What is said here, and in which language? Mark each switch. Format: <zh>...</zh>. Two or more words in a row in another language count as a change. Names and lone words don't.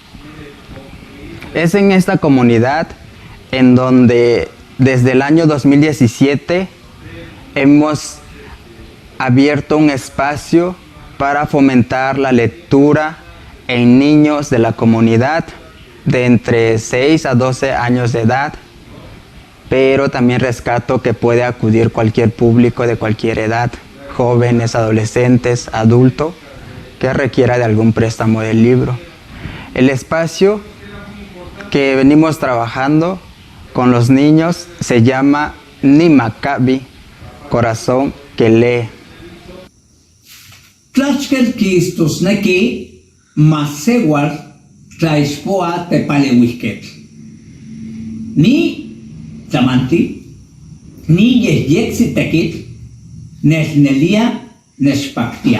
<es>Es en esta comunidad en donde desde el año 2017 hemos abierto un espacio para fomentar la lectura en niños de la comunidad de entre 6 a 12 años de edad, pero también rescato que puede acudir cualquier público de cualquier edad, jóvenes, adolescentes, adultos, que requiera de algún préstamo del libro. El espacio que venimos trabajando con los niños se llama Nimakabi, corazón que lee.</es> <nah>Tlachkel kistos neki masewar tlaispoa tepalewisket. Ni tamanti, ni yexyexitekit, nesnelia nespaktia.</nah>